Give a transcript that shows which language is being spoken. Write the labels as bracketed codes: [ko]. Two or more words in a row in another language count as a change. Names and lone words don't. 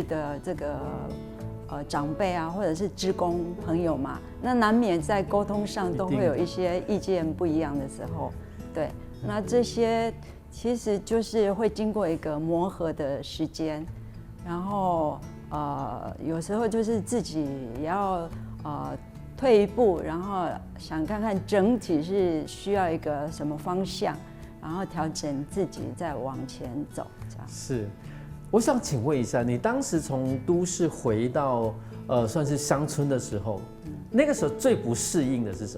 [zh] 的這個長輩或者是志工朋友嘛，那難免在溝通上都會有一些意見不一樣的時候，對，那這些其實就是會經過一個磨合的時間，然後有時候就是自己也要退一步，然後想看看整體是需要一個什麼方向， 然后调整自己再往前走，这样。是，我想请问一下，你当时从都市回到算是乡村的时候，那个时候最不适应的是什么？